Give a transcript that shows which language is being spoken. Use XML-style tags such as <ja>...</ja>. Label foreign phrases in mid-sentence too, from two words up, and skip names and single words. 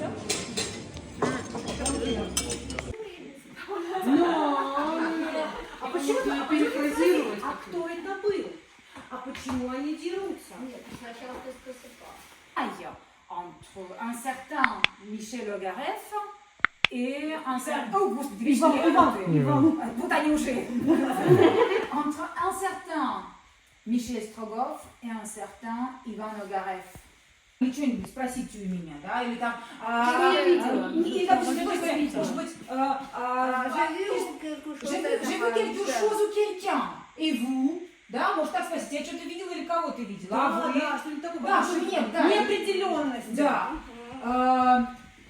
<fr>Entre un certain Michel Ogareff et un certain... Oh, entre un certain Michel Strogoff et un certain Иван Огаreff.</fr> <ru>Ничего не спросите у меня, да? Или там...</ru> <fr>J'ai vu quelque chose ou quelqu'un. Et vous?</fr> <ru>Да, может так спросить, я что-то видела или кого ты видела? Да, что-нибудь такое. Да, что нет, да. Неопределенность. Да.</ru>